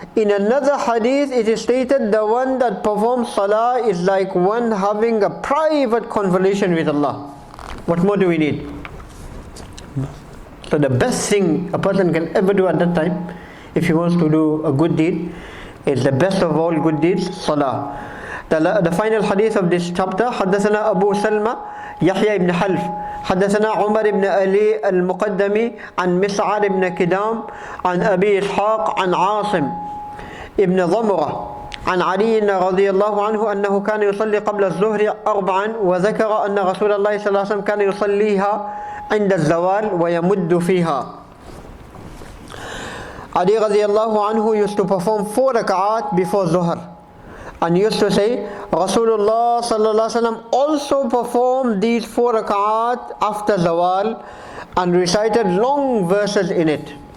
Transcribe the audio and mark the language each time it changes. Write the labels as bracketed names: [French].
[English] In another hadith it is stated, the one that performs salah is like one having a private conversation with Allah. What more do we need? So the best thing a person can ever do at that time, if he wants to do a good deed, is the best of all good deeds, salah. [Arabic] The final hadith of this chapter, حدثنا أبو سلمة يحيى بن حلف حدثنا عمر بن علي المقدمي عن مسعر بن كدام عن أبي إسحاق عن عاصم ابن ضمرة عن علي رضي الله عنه أنه كان يصلي قبل الظهر 4 وذكر أن رسول الله صلى الله عليه وسلم كان يصليها عند الزوال ويمد فيها. [English] Ali radiallahu anhu used to perform 4 rak'at before Zuhr, and used to say, Rasulullah sallallahu alaihi wasallam also performed these 4 rak'at after Zawal and recited long verses in it.